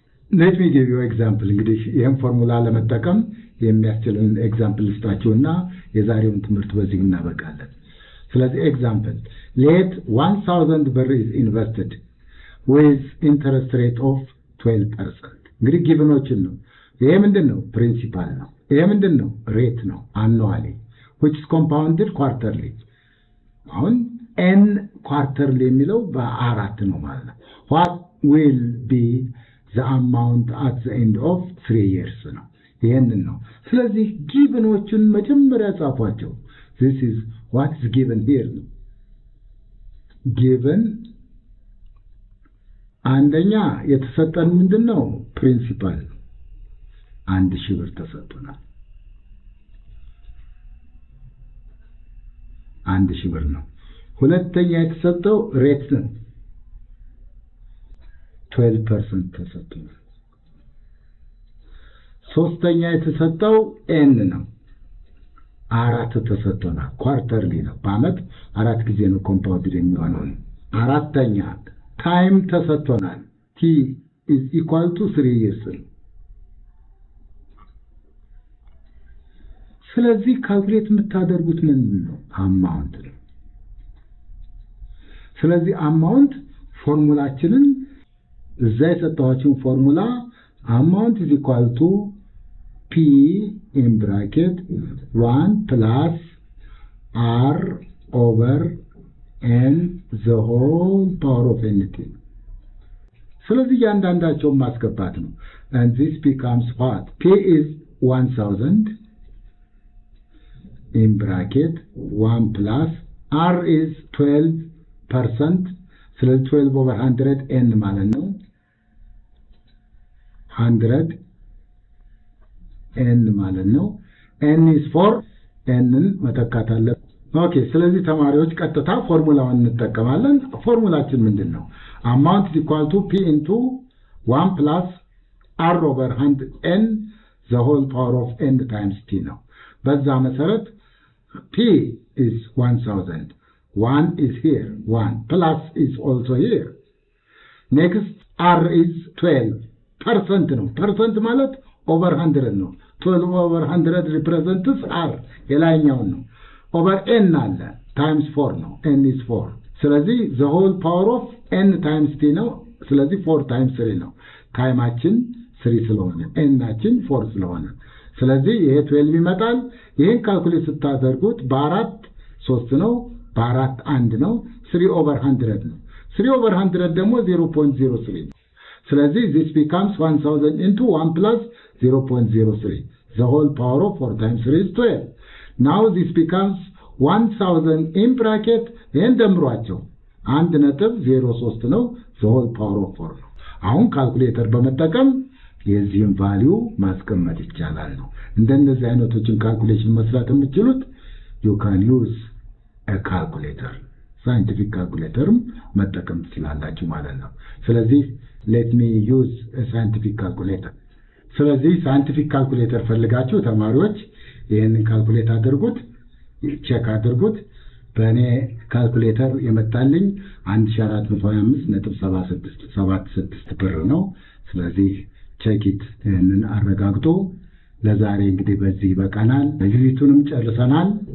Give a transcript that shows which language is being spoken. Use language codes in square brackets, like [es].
[en] let me give you example. [am] እንግዲህ ይሄን ፎርሙላ ለመጠቀም የሚያስችልን ኤግዛምፕል ልስጣችሁና የዛሬውን ትምህርት በዚህ እናበቃለን። ስለዚህ ኤግዛምፕል [en] let 1000 ብር is invested with interest rate of 12%. [am] እንግዲህ ጊቭኖችን ነው። ይሄ ምንድነው? ፕሪንሲፓል ነው። ይሄ ምንድነው? ሬት ነው። አኑዋሊ [en] which is compounded quarterly. [am] አሁን n quarterly የሚለው በአራት ነው ማለት ነው። [en] what will be the amount at the end of 3 years [am] ነው። ይሄንን ነው። ስለዚህ ጊቭኖችን መጀመሪያ ጻፏቸው። [en] this is what is given here. [am] given አንደኛ የተሰጠን ምንድነው? ፕሪንሲፓል 1000 ብር ተሰጥቶናል። 1000 ብር ነው። ሁለተኛ የተሰጠው ሬት ነው 12% ተሰጥቶናል። ሶስተኛ የተሰጠው ኤን ነው 4 ተሰጥቶናል። ኳርተርሊ ነው። በአመት 4 ጊዜ ነው ኮምፓውንድ የሚሆነው። አራተኛ ታይም ተሰጥቶናል። [en] t is equal to 3 years። [am] ስለዚህ ካልኩሌት የምታደርጉት ምንድን ነው? [en] አማውንት ነው። [am] ስለዚህ አማውንት ፎርሙላችንን እዛ የሰጠኋችሁን ፎርሙላ አማውንት [en] is equal to P in bracket 1 plus R over N the whole power of NT. [am] ስለዚህ ያንዳንዳቸውን ማስገባት ነው. [en] And this becomes what? P is 1000 in bracket 1 plus R is 12%. [am] ስለዚህ 12 over 100 N ማለት ነው. 100 N ማለት ነው. [en] N is 4. [am] N-ን መተካት አለብን. ኦኬ ስለዚህ ተማሪዎች ቀጥታ ፎርሙላውን እንጠቀማለን. ፎርሙላችን ምንድነው? [en] Amount is equal to P into 1 plus R over 100 N the whole power of N times T ነው. [am] በዛ መሰረት [en] P is 1000. 1 is here. 1 plus is also here. Next R is 12% ነው. [am] percent ማለት over 100 ነው. [en] 12 over 100 represents R [am] የላይኛው ነው. [en] over N አለ times 4 ነው. N is 4. ስለዚህ the whole power of N times T ነው. [am] ስለዚህ 4 times 3 ነው. ታይማችን 3 ስለሆነ N-አችን 4 ስለሆነ ስለዚህ ይሄ 12 ይመጣል. ይሄን ካልኩሌት ስታደርጉት በ4 3 ነው. በ4 1 ነው. 3 over 100 ነው. 3 over 100 ደግሞ 0.03 ነው. [en] ስለዚህ this becomes 1000 into 1 plus 0.03. The whole power of 4 times 3 is 12. Now this becomes 1000 in bracket and [am] ደምሯቸው 1.03 ነው. [en] The whole power of 4 ነው. [am] አሁን ካልኩሌተር በመጠቀም የዚህን ቫልዩ ማስቀመጥ ይቻላል ነው. እንደነዚህ አይነቶችን ካልኩሌሽን መስራት የምትችሉት [en] you can use a calculator. [am] scientific calculator መጠቀም ትችላላችሁ ማለት ነው. [en] ስለዚህ let me use a scientific calculator. [am] ስለዚህ scientific calculator ፈልጋችሁ ተማሪዎች ይሄንን ካልኩሌት አድርጉት, ቼክ አድርጉት. በእኔ ካልኩሌተር የመጣልኝ 1425.76 ብር ነው. ስለዚህ ቼክ ኢት ይሄንን አረጋግጦ ለዛሬ እንግዲህ በዚህ በቃናል ዩኒቱንም ጨርሰናል.